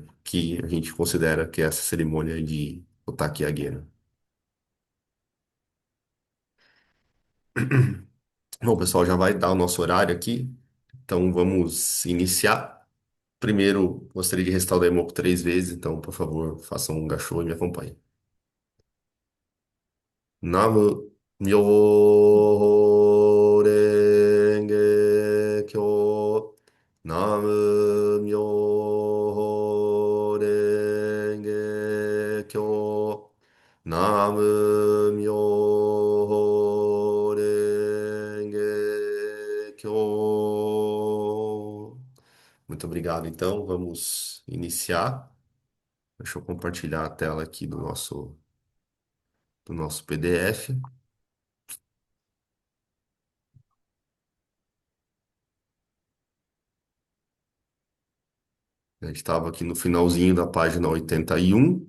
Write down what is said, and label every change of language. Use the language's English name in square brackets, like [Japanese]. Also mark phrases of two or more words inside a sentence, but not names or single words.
[Portuguese] Que a gente considera que é essa cerimônia de Otakiage, né? Bom, pessoal, já vai dar o nosso horário aqui, então vamos iniciar. Primeiro, gostaria de restar o Daimoku 3 vezes, então, por favor, façam um gachô e me acompanhem. [Japanese] 南無妙法蓮華経. 南無妙法蓮華経. 南無妙法蓮華経. [Portuguese] Muito obrigado, então. Vamos iniciar. Deixa eu compartilhar a tela aqui do nosso PDF. A gente estava aqui no finalzinho da página 81.